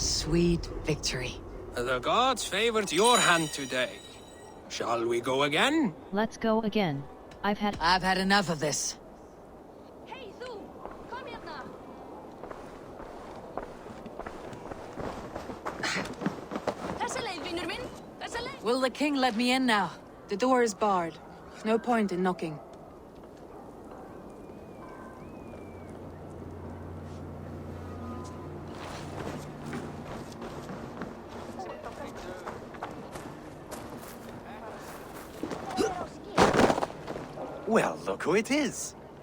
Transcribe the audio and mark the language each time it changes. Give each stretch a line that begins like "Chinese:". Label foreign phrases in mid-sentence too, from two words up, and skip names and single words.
English: sweet victory. The gods favored your hand today. Shall we go again? Let's go again. I've had enough of this. Hey, Thu!
Icelandic: Kom hérna! Þessa leið, vinur minn! Þessa leið!
English: Will the king let me in now? The door is barred. No point in knocking. Well, look who it is.